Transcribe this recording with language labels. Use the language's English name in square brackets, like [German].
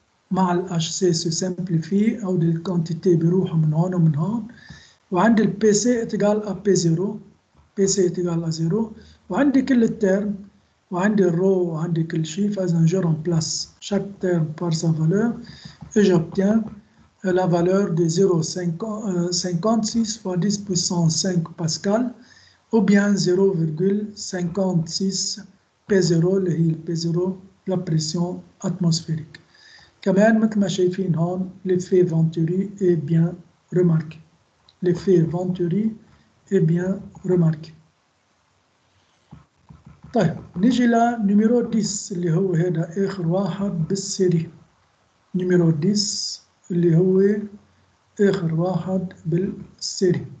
[Arabic] مع الاش سي سو سامبليفي أو الكونتيتي بيروحوا من هون ومن هون، وعندي البي سي اتجال ا بي 0، بي سي اتجال ا 0، وعندي كل الترم وعندي الرو وعندي كل شيء، فإذا [French] je remplace chaque terme par sa valeur et j'obtiens la valeur de 0,56 fois 10 puissance 5 pascal ou bien 0,56 P0 اللي هي البي 0 la pression atmosphérique. [Arabic] كمان مثل ما شايفين هون [French] l'effet Venturi est bien remarqué. L'effet Venturi est bien remarqué. [Arabic] طيب نيجي لنيميرو 10 اللي هو هذا آخر واحد بالسيري. نيميرو 10 اللي هو آخر واحد بالسيري.